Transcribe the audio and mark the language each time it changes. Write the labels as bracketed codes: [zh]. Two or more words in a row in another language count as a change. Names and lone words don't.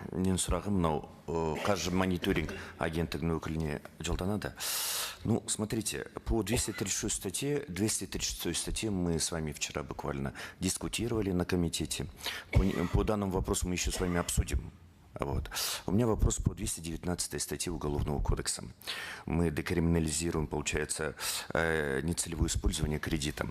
[kk] менің сұрағым мынау қаржы мониторинг агенттігінің өкіліне жолданады. [ru] Ну, смотрите, по 236 статье мы с вами вчера буквально дискутировали на комитете. По данному вопросу мы еще с вами обсудим. Вот. У меня вопрос по 219 статье Уголовного кодекса. Мы декриминализируем, получается, нецелевое использование кредита.